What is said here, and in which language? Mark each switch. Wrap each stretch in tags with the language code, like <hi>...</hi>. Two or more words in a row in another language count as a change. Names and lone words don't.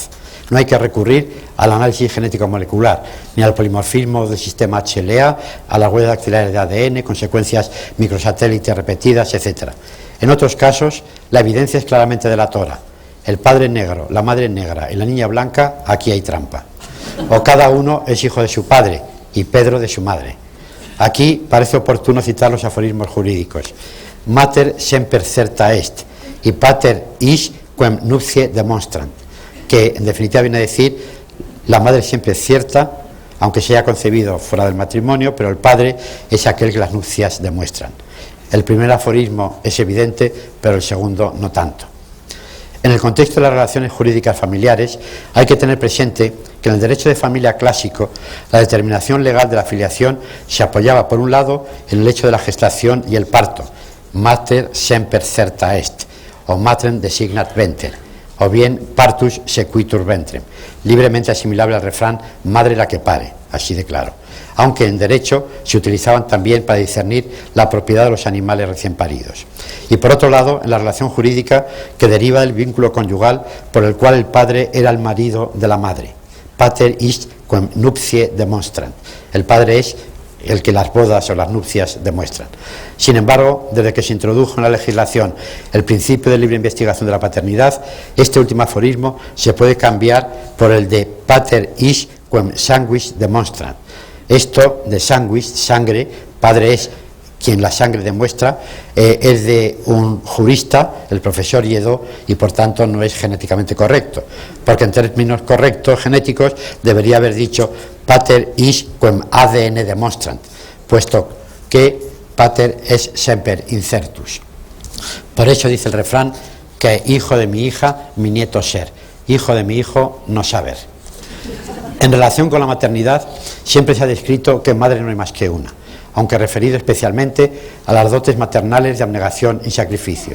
<es>No hay que recurrir al análisis genético molecular, ni al polimorfismo del sistema HLA, a las huellas dactilares de ADN, consecuencias microsatélites repetidas, etc. En otros casos, la evidencia es claramente delatora. El padre es negro, la madre es negra y la niña blanca, aquí hay trampa. O cada uno es hijo de su padre y Pedro de su madre. Aquí parece oportuno citar los aforismos jurídicos.</es> <la>Mater semper certa est, y pater is quem nuptiae demonstrant,</la> <es>que en definitiva viene a decir, la madre siempre es cierta, aunque se haya concebido fuera del matrimonio, pero el padre es aquel que las nupcias demuestran. El primer aforismo es evidente, pero el segundo no tanto. En el contexto de las relaciones jurídicas familiares hay que tener presente que en el derecho de familia clásico la determinación legal de la filiación se apoyaba por un lado en el hecho de la gestación y el parto,</es> <la>mater semper certa est, o matrem designat venter, o bien partus sequitur ventrem,</la> <es>libremente asimilable al refrán madre la que pare, así de claro, aunque en derecho se utilizaban también para discernir la propiedad de los animales recién paridos. Y por otro lado, en la relación jurídica que deriva del vínculo conyugal por el cual el padre era el marido de la madre,</es> <la>pater ist quem nuptiae demonstrant,</la> <es>el padre es el que las bodas o las nupcias demuestran. Sin embargo, desde que se introdujo en la legislación el principio de libre investigación de la paternidad, este último aforismo se puede cambiar por el de</es> <la>pater is quem sanguis demonstrant.</la> <es>Esto de sanguis, sangre, padre es quien la sangre demuestra es de un jurista, el profesor Lledó, y por tanto no es genéticamente correcto, porque en términos correctos genéticos debería haber dicho</es> <la>pater is quem ADN demonstrant,</la> <es>puesto que</es> <la>pater es semper incertus.</la> <es>Por eso dice el refrán que hijo de mi hija, mi nieto ser, hijo de mi hijo, no saber. En relación con la maternidad, siempre se ha descrito que madre no hay más que una, aunque referido especialmente a las dotes maternales de abnegación y sacrificio.</es>